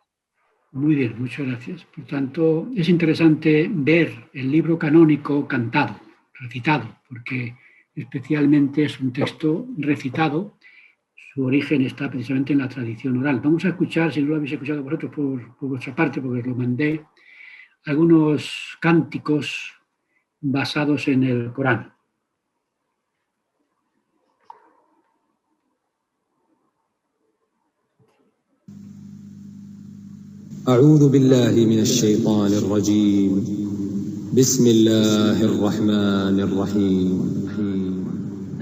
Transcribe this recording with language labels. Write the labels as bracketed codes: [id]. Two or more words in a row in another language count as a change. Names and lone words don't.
[es] Muy bien, muchas gracias. Por tanto, es interesante ver el libro canónico cantado, recitado, porque especialmente es un texto recitado. Su origen está precisamente en la tradición oral. Vamos a escuchar, si no lo habéis escuchado vosotros por vuestra parte, porque os lo mandé, algunos cánticos basados en el Corán. [ar] أعوذ بالله من الشيطان الرجيم بسم الله الرحمن الرحيم